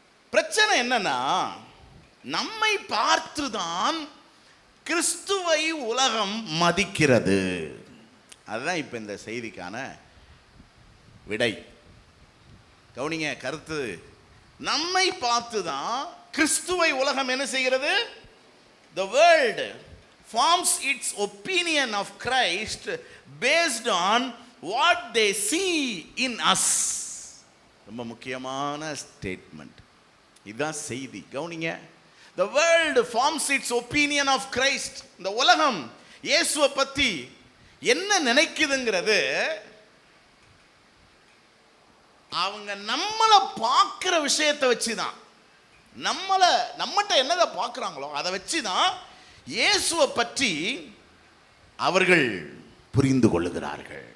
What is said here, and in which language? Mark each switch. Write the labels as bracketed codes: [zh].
[ta] பிரச்சனை என்னன்னா, நம்மை பார்த்துதான் கிறிஸ்துவை உலகம் மதிக்கிறது. அதுதான் இப்ப இந்த செய்திக்கான விடை. கவனிங்க கருத்து. நம்மை பார்த்துதான் கிறிஸ்துவை உலகம் என்ன செய்கிறது? [en] The world forms its opinion of Christ based on what they see in us. [ta] ரொம்ப முக்கியமான ஸ்டேட்மெண்ட். இதுதான் செய்தி. கவனிங்க. [en] The world forms its opinion of Christ. [ta] இந்த உலகம் இயேசுவை பத்தி என்ன நினைக்குதுங்கிறது அவங்க நம்மளை பார்க்கிற விஷயத்தை வச்சுதான், நம்மகிட்ட என்னதை பார்க்குறாங்களோ அதை வச்சுதான் இயேசுவை பற்றி அவர்கள் புரிந்து கொள்ளுகிறார்கள்.